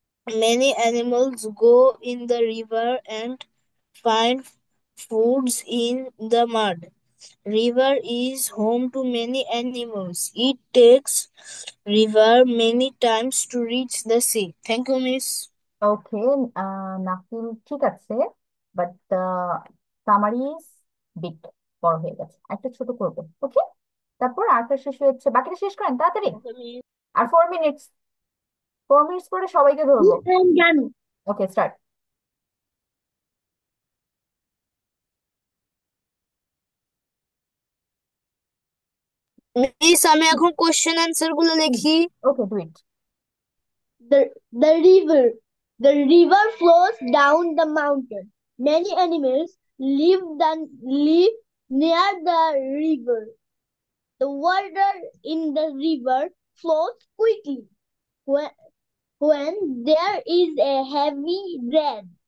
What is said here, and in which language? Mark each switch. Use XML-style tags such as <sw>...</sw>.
<en>Many animals go in the river and find foods in the mud. River is home to many animals. It takes river many times to reach the sea. Thank you, Miss.</en> <bn>ওকে, নাফিল ঠিক আছে,</bn> <en>but summary is big,</en> <bn>বড় হয়ে গেছে, একটা ছোট করবো। ওকে, তারপর আরেকটা শেষ হয়েছে, বাকিটা শেষ করেন তাড়াতাড়ি।</bn> <en>Okay, Miss.</en> <bn>আর 4 মিনিটস, 4 মিনিটস পরে সবাইকে ধরবো। জানো</bn> <en>Okay, start.</en> <bn>মিস আমি এখন কোশ্চেন অ্যান্সার গুলো লিখি।</bn> <en>Okay, do it. the river. The river flows down the mountain. Many animals live near the river. The water in the river flows quickly when there is a heavy rain.</en>